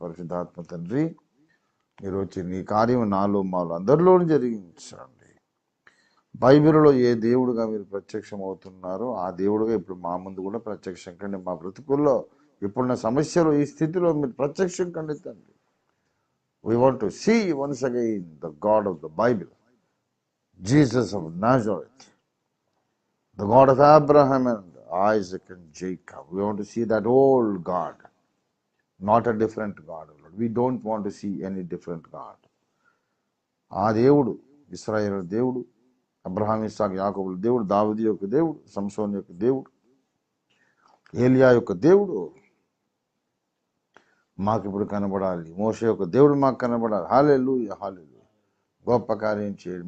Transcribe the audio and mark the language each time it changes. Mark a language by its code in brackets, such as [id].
[te] పరిశుద్ధాత్మ తండ్రి, మీరు వచ్చి నీ కార్యం నాలో మాలో అందరిలో జరిగించండి. బైబిల్లో ఏ దేవుడుగా మీరు ప్రత్యక్షం అవుతున్నారో ఆ దేవుడుగా ఇప్పుడు మా ముందు కూడా ప్రత్యక్షం కండి. మా బ్రతుకుల్లో ఇప్పుడున్న సమస్యలు, ఈ స్థితిలో మీరు ప్రత్యక్షం కండి తండ్రి. [en] We want to see once again the God of the Bible, Jesus of Nazareth, the God of Abraham and Isaac and Jacob. We want to see that old God, not a different God. We don't want to see any different God. [te] ఆ దేవుడు ఇశ్రాయేలు దేవుడు, Abraham, ఇస్సాకు, యాకోబుల దేవుడు, దావీదు యొక్క దేవుడు, సంసోను యొక్క దేవుడు, ఏలియా యొక్క దేవుడు మాకు ఇప్పుడు కనబడాలి. మోషే యొక్క దేవుడు మాకు కనబడాలి. హల్లెలూయా, హల్లెలూయా. గొప్ప కార్యం చేయండి.